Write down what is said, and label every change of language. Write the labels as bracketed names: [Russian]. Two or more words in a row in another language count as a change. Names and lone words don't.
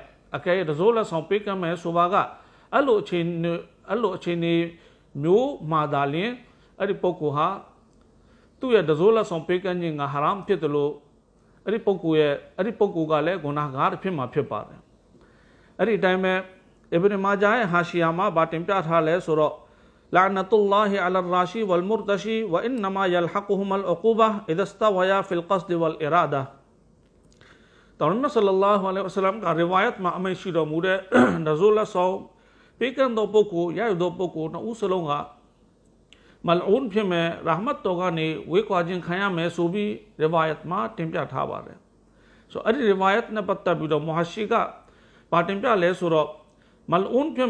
[Burmese] အကဲဒဇိုးလက်ဆောင်ပေးကမ်းမယ်ဆိုပါကအဲ့လိုအခြေအနေမျိုးမှာသာလျှင်အဲ့ဒီပုဂ္ဂိုလ်ဟာ သူ့ရဲ့ဒဇိုးလက်ဆောင်ပေးကမ်းခြင်းကဟာရမ်ဖြစ်တယ်လို့အဲ့ဒီပုဂ္ဂိုလ်ကလည်းဂုနာဂါဖြစ်မှာဖြစ်ပါတယ်အဲ့ဒီအတိုင်းပဲအစ်ဘ်မာဂျာရဲ့ဟာရှီယာမှာဗာတင်ပြထားလဲဆိုတော့ [Arabic] لعنة الله على الراشي والمرتشي وإنما يلحقهم العقوبة إذا استويا في القصد والإرادة [Burmese] တော်နဆလလာဟူအလိုင်ဝါဆလမ်ကရီဝါယတ်မှာ အမိန့်ရှိတော်မူတဲ့ဒဇိုးလက်ဆောင်ပေးကမ်းသောပုဂ္ဂိုလ်ရယူသောပုဂ္ဂိုလ်နှစ်ဦးစလုံးကမလ်အွန်ဖြစ်မဲ့ရာဟမတ်တော်ကနေဝေးကွာခြင်းခံရမယ်ဆိုပြီးရီဝါယတ်မှာတင်ပြထားပါတယ်ဆိုအဲ့ဒီရီဝါယတ်နဲ့ပတ်သက်ပြီးတော့မူဟာရှိကပါတင်ပြလဲဆိုတော့မလ်အွန်ဖြစ်